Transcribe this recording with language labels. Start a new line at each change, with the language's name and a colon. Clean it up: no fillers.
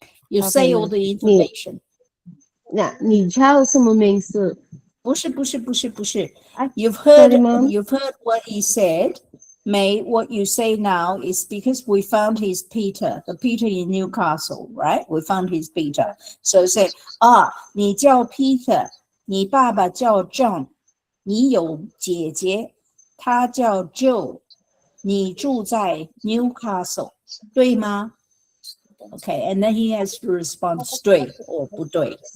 English: You say all the information.
Chinese: 你叫什么名字？不是。
English: You've heard what he said. May, what you say now is because we found his Peter, the Peter in Newcastle, right? We found his Peter. So say,
Chinese: 你叫 Peter, 你爸爸叫 John, 你有姐姐，她叫 Jill, 你住在 Newcastle, 对吗?
English: Okay, and then he has to respond 对 or 不对.